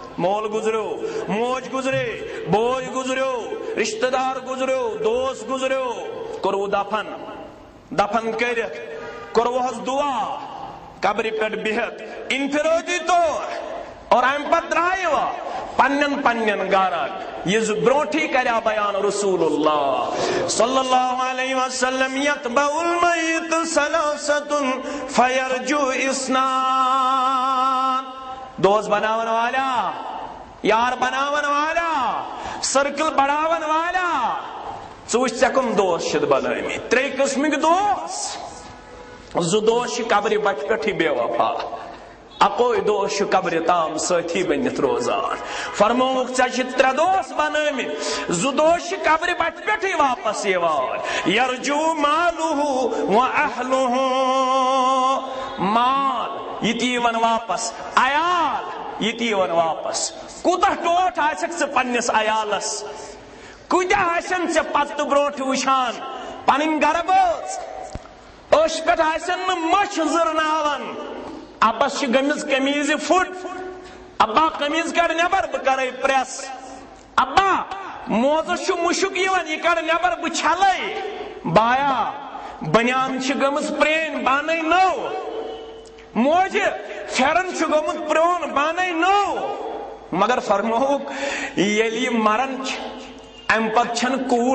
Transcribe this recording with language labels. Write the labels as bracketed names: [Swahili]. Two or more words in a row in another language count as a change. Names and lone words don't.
[Kashmiri] مول گزریو، موج گزرے، بوے گزریو، رشتہ دار گزریو، دوست گزریو، کرو دفن، دفن کرت کروہس دعا قبر پہ بہت انفرادی طور، اور ام پتہ درائیو پنن پنن گارن یہ برونٹھی کریا بیان رسول اللہ [Arabic] صلی اللہ علیہ وسلم یتبع المیت ثلاثۃ فیرجو اثنان، [Kashmiri] دوست بناون والا، یار بناون والا، سرکل بڑھاون والا، ژٕ کم دوست شد بنامی، ترے قسمک دوست، زٕ دوست قبر بٹ پٹھی بے وفا، اکوئی دوست قبر تام ساتھی بنت روزان، فرموک ژےٚ ترے دوست بنٲمٕتۍ، زٕ دوست قبر بٹ پٹھی واپس یوان، [Arabic] یرجو مالہ و اہلہ، [Kashmiri] مال یہ یوان واپس، عیال یہ یوان واپس، کوتاہ ٹوٹھ آسکھ ژٕ پننس عیالس، کۭتیاہ آسن ژےٚ پتہٕ برونٹھ وٕچھان پنٕنۍ گرٕ بٲژ، أچھ پٮ۪ٹھ آسن نہٕ مچھ زٕرناون، ابس گمز قمیض فٹ، ابا قمیض کڑ نبر بہ کرے پریس، ابا موزس مشک یوان یہ کڑ نبر بہ چھلے، بایا بنیان گمز پرین بانے نو، موج پھرن گومت پرون بانے نو، مگر فرموک یلی مرن ام پت چھن کوڑ